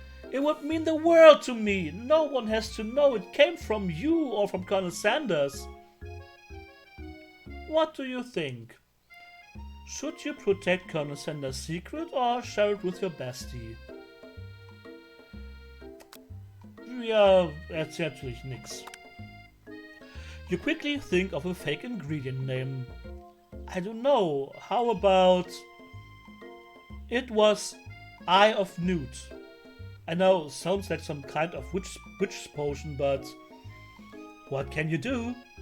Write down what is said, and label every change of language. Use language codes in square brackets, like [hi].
[en] It would mean the world to me. No one has to know it came from you or from Colonel Sanders. What do you think? Should you protect Colonel Sanders' secret or share it with your bestie? [de] Ja, erzähl natürlich nix. [en] You quickly think of a fake ingredient name. I don't know, how about... It was Eye of Newt. I know, sounds like some kind of witch potion, but... What can you do?